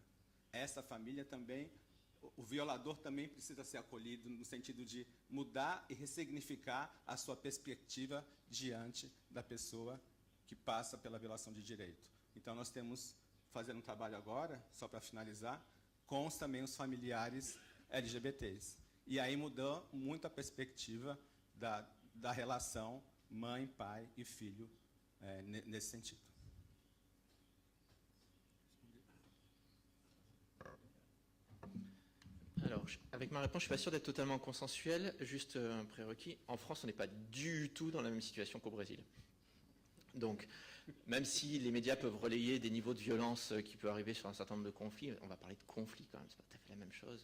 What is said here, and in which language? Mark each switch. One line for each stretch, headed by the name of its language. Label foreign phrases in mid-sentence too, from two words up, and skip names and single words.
Portuguese: Essa família também, o violador também precisa ser acolhido no sentido de mudar e ressignificar a sua perspectiva diante da pessoa que passa pela violação de direito. Então, nós temos fazendo um trabalho agora, só para finalizar, com também os familiares LGBTs. E aí mudou muito a perspectiva da relação mãe, pai e filho nesse sentido.
French: Alors, avec ma réponse, je ne suis pas sûr d'être totalement consensuel. Juste un prérequis. En France, on n'est pas du tout dans la même situation qu'au Brésil. Donc, même si les médias peuvent relayer des niveaux de violence qui peuvent arriver sur un certain nombre de conflits, on va parler de conflits quand même, c'est pas tout à fait la même chose.